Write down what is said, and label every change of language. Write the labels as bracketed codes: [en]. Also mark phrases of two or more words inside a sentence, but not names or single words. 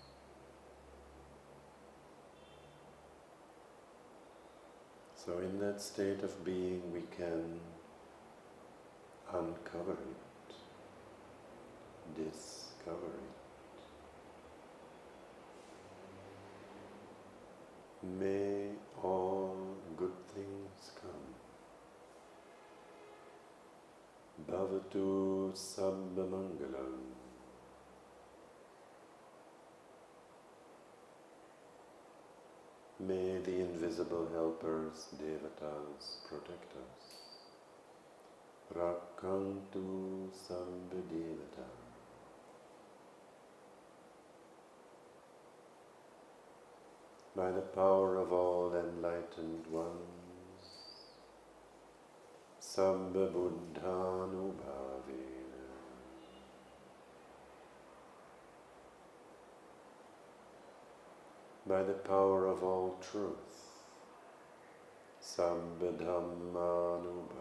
[en] So in that state of being we can uncover it, discover it. May all good things come. [pi] Bhavatu sabba mangalam. [en] May the invisible helpers, devatas, protect us. [pi] Rakantu sabba devata. [en] By the power of all enlightened ones, [pi] Sabba Buddhanubhavena. [en] By the power of all truth, [pi] Sabba Dhammanubhavena.